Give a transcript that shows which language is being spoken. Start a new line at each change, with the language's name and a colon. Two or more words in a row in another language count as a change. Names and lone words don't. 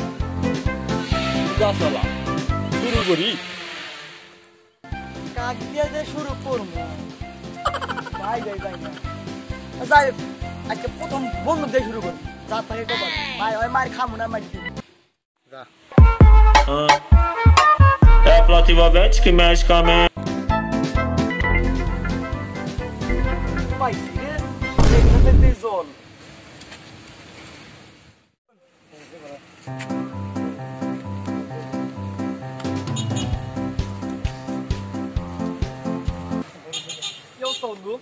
Bangla: চলা শুরু করি। কাক দিয়ে যে শুরু করবো, যাই যাই আজকে প্রথম বন্ধু দিয়ে শুরু করবো। যা থাকে কবার ভাই ওই মার খামু না মার দিব।
Portuguese: É a flauta envolvente que mexe com a mente.
Bangla: পাইছি রে, দেখতে তেজল। বন্ধু